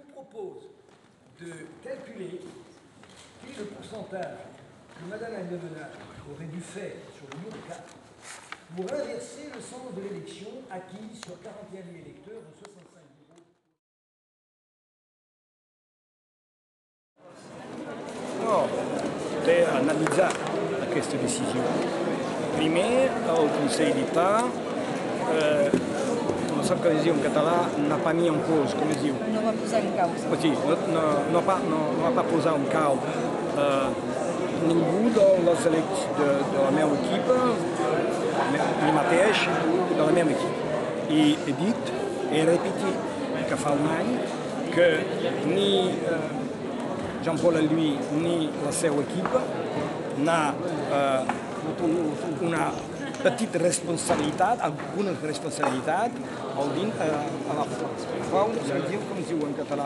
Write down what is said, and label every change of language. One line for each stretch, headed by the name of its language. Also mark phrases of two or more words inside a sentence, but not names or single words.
French: propose de calculer quel est le pourcentage que Madame Agnelena aurait dû faire sur le numéro 4 pour inverser le sens de l'élection acquise sur 41 000 électeurs de 65 bureaux.
Catalan: No, per analitzar aquesta decisió. Primer, el Consell d'État, no sap que es diu en català,
French: n'a pas mis en cause,
Catalan: com es diu? No va posar en causa. O sigui, no va posar en causa ningú dels elects de la meva equip, ni mateix de la meva equip. I he dit, he repetit que fa un any que ni Jean-Paul Alluy ni la seva equip n'ha una petita responsabilitat, alguna responsabilitat a la frau, com es diu en català?